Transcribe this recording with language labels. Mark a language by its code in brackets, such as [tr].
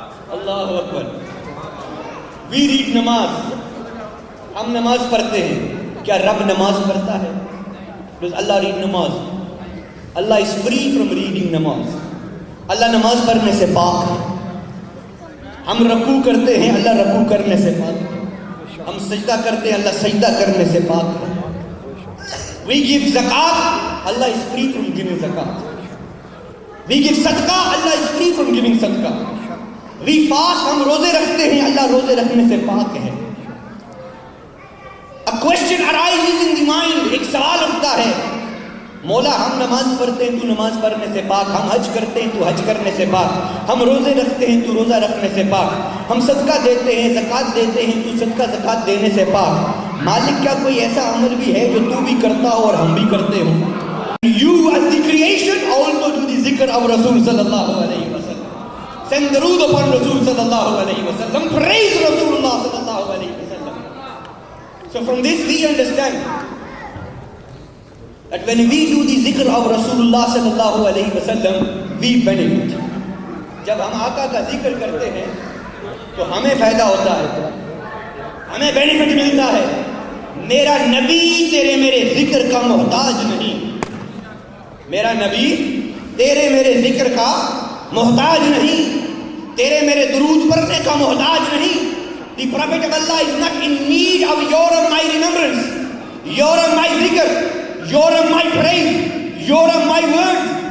[ur] Allah Akbar. [en] We read نماز، [ur] ہم نماز پڑھتے ہیں، کیا رب نماز پڑھتا ہے؟ [en] Does Allah read نماز؟ Allah is free from reading نماز، [ur] اللہ نماز پڑھنے سے پاک ہے۔ ہم رکوع کرتے ہیں، اللہ رکوع کرنے سے پاک ہے. ہم سجدہ کرتے ہیں، اللہ سجدہ کرنے سے پاک ہے. [en] We give zakat, Allah is free from giving zakat. We give sadaqah, Allah is free from giving sadaqah. We fast, [ur] ہم روزے رکھتے ہیں، اللہ روزے رکھنے سے پاک ہے. [en] A question arises in the mind, [ur] ایک سوال اٹھتا ہے، مولا ہم نماز پڑھتے ہیں تو نماز پڑھنے سے پاک، ہم حج کرتے ہیں تو حج کرنے سے پاک، ہم روزے رکھتے ہیں تو روزہ رکھنے سے پاک، ہم صدقہ دیتے ہیں زکوٰۃ دیتے ہیں تو صدقہ زکوٰۃ دینے سے پاک. مالک کیا کوئی ایسا عمل بھی ہے جو تو بھی کرتا ہو اور ہم بھی کرتے ہوں؟ [en] You as the creation also do the zikr of Rasul sallallahu alayhi wa sallam. Send درود upon Rasul sallallahu alayhi wa sallam. Praise Rasulullah sallallahu alayhi wa sallam. So from this we understand that when we do the zikr of Rasulullah sallallahu alayhi wa sallam, we benefit. [ur] جب ہم آقا کا ذکر کرتے ہیں تو ہمیں فائدہ ہوتا ہے، ہمیں بینیفٹ ملتا ہے. میرا نبی تیرے میرے ذکر کا محتاج نہیں، میرا نبی تیرے میرے ذکر کا محتاج نہیں، تیرے میرے درود پڑھنے کا محتاج نہیں. [en] The Prophet of Allah is not in need of your and my remembrance, your and my zikr, your and my praise, your and my words.